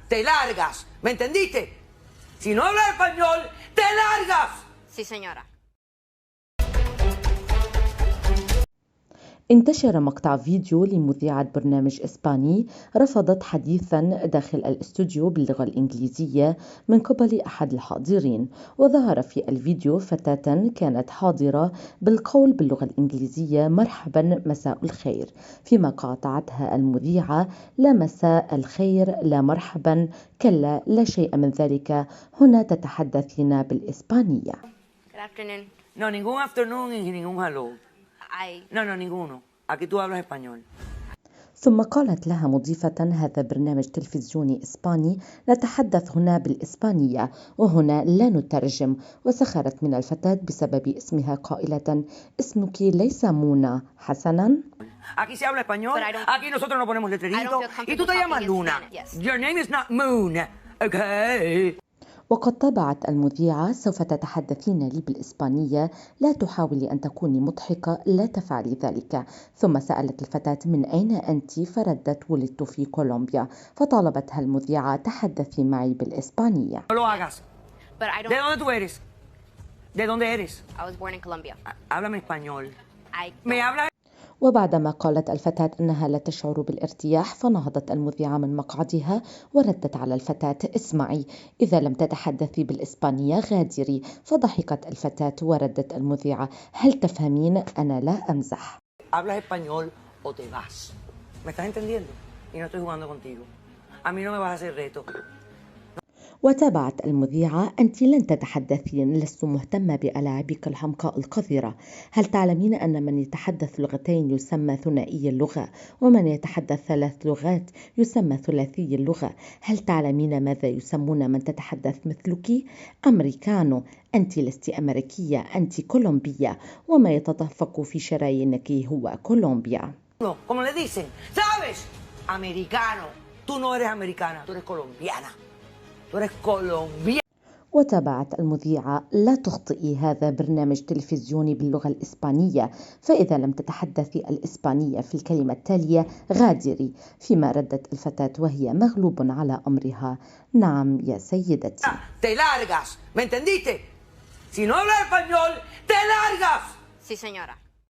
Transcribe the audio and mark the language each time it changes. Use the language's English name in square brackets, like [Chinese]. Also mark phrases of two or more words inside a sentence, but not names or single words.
[Spanish] te largas. ¿Me entendiste? Si no hablas español, te largas. Sí, señora. [Arabic] انتشر مقطع فيديو لمذيعة برنامج إسباني رفضت حديثا داخل الاستوديو باللغة الإنجليزية من قبل أحد الحاضرين، وظهر في الفيديو فتاة كانت حاضرة بالقول باللغة الإنجليزية مرحبا مساء الخير، فيما قاطعتها المذيعة لا مساء الخير لا مرحبا كلا لا شيء من ذلك، هنا تتحدثين بالإسبانية. [English] Good afternoon. [Spanish] No, ningún afternoon y ningún hello. No, ninguno. Aquí tú hablas español. [Arabic] ثم قالت لها مضيفة: هذا برنامج تلفزيوني إسباني، نتحدث هنا بالإسبانية وهنا لا نترجم، وسخرت من الفتاة بسبب اسمها قائلة: اسمك ليس منى حسنا. [Spanish] Aquí se habla español, aquí nosotros no ponemos letreritos y tú te llamas Luna. [English] Your name is not Moon, okay? [Arabic] وقد تابعت المذيعة: سوف تتحدثين لي بالإسبانية، لا تحاولي أن تكوني مضحكة، لا تفعلي ذلك. ثم سألت الفتاة: من أين أنت؟ فردت: ولدت في كولومبيا. فطالبتها المذيعة: تحدثي معي بالإسبانية. [Spanish] No lo hagas. ¿De dónde tú eres? ¿De dónde eres? [English] I was born in Colombia. [Spanish] Háblame español. [English] I [Spanish] ¿Me hablas? [Arabic] وبعدما قالت الفتاة أنها لا تشعر بالارتياح، فنهضت المذيعة من مقعدها وردت على الفتاة: اسمعي، إذا لم تتحدثي بالإسبانية غادري. فضحكت الفتاة وردت المذيعة: هل تفهمين؟ أنا لا أمزح. [Spanish] Hablas español o te vas. ¿Me estás entendiendo? Y no estoy jugando contigo. A mí no me vas a hacer reto. [Arabic] وتابعت المذيعة: أنت لن تتحدثين، لست مهتمة بألاعيبك الحمقاء القذرة. هل تعلمين أن من يتحدث لغتين يسمى ثنائي اللغة، ومن يتحدث 3 لغات يسمى ثلاثي اللغة؟ هل تعلمين ماذا يسمون من تتحدث مثلك؟ أمريكانو. أنت لست أمريكية، أنت كولومبية، وما يتدفق في شرايينك هو كولومبيا. [Spanish] Como le dicen, ¿sabes? Americano. Tú no eres americana, tú eres colombiana. Tú eres colombiana. [Arabic] وتابعت المذيعة: لا تخطئي، هذا برنامج تلفزيوني باللغة الإسبانية، فإذا لم تتحدثي الإسبانية في الكلمة التالية غادري. فيما ردت الفتاة وهي مغلوب على أمرها: نعم يا سيدتي. [Spanish] Te largas. ¿Me entendiste? Si no hablas español, te largas. Sí, señora.